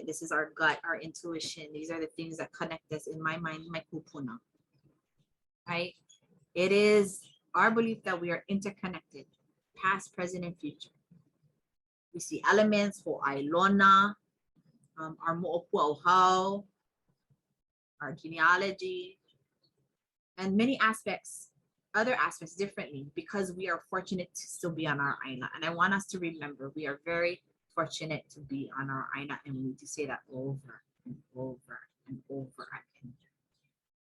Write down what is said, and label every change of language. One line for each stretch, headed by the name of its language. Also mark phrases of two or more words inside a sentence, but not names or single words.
English: This is our gut, our intuition. These are the things that connect us, in my mind, my kupuna, right? It is our belief that we are interconnected, past, present, and future. We see elements for Ailona, our moʻopuʻauhau, our genealogy, and many aspects, other aspects differently, because we are fortunate to still be on our aina. And I want us to remember, we are very fortunate to be on our aina, and we need to say that over and over and over again.